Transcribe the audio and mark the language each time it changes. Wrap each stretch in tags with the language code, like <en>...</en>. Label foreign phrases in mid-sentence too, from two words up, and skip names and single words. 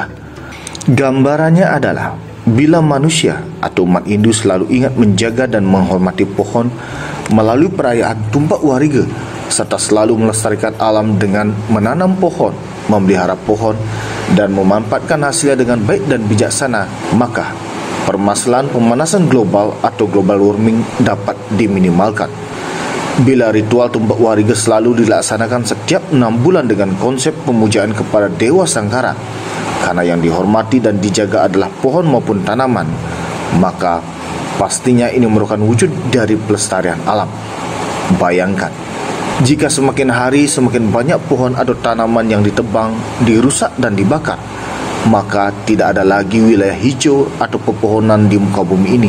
<id>Gambarannya adalah bila manusia atau umat Hindu selalu ingat menjaga dan menghormati pohon melalui perayaan Tumpak Wariga, serta selalu melestarikan alam dengan menanam pohon, memelihara pohon, dan memanfaatkan hasilnya dengan baik dan bijaksana, maka permasalahan pemanasan global atau</id> <en>global warming</en> <id>dapat diminimalkan. Bila ritual tumbak wariga selalu dilaksanakan setiap 6 bulan dengan konsep pemujaan kepada Dewa Sangkara, karena yang dihormati dan dijaga adalah pohon maupun tanaman, maka pastinya ini merupakan wujud dari pelestarian alam. Bayangkan, jika semakin hari semakin banyak pohon atau tanaman yang ditebang, dirusak dan dibakar, maka tidak ada lagi wilayah hijau atau pepohonan di muka bumi ini.</id>